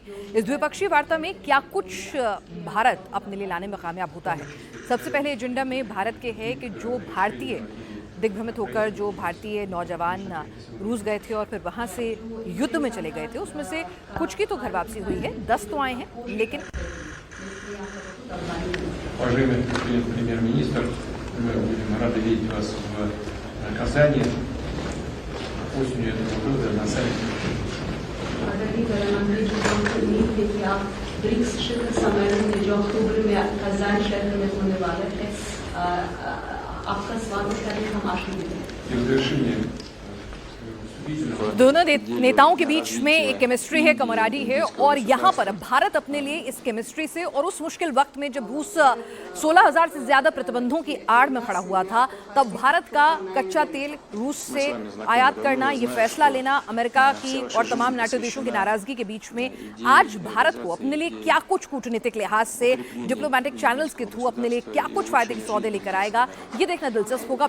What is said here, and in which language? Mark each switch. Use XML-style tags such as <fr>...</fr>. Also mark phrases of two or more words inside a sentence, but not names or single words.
<hi>इस द्विपक्षीय वार्ता में क्या कुछ भारत अपने लिए लाने में कामयाब होता है। सबसे पहले एजेंडा में भारत के है कि जो भारतीय दिग्भ्रमित होकर जो भारतीय नौजवान रूस गए थे और फिर वहां से युद्ध में चले गए थे, उसमें से कुछ की तो घर वापसी हुई है, 10 तो आए हैं, लेकिन</hi> <ru>Уважаемый господин премьер-министр, мы будем рады видеть вас в Казани осенью этого года на саммите.</ru> <hi>ब्रिक्स शिखर सम्मेलन में जो अक्टूबर में कजान शहर में होने वाला है, आपका स्वागत करने हम आशीर्वाद हैं।</hi> <ru>И в завершение</ru> <hi>दोनों नेताओं के बीच में एक केमिस्ट्री है, कमराडी है, और यहाँ पर भारत अपने लिए इस केमिस्ट्री से और उस मुश्किल वक्त में जब रूस 16,000 से ज्यादा प्रतिबंधों की आड़ में खड़ा हुआ था, तब भारत का कच्चा तेल रूस से आयात करना, ये फैसला लेना अमेरिका की और तमाम नाटो देशों की नाराजगी के बीच में आज भारत को अपने लिए क्या कुछ कूटनीतिक लिहाज से</hi> <en>diplomatic channels</en> <hi>के थ्रू अपने लिए क्या कुछ फायदे के सौदे लेकर आएगा, ये देखना दिलचस्प होगा।</hi>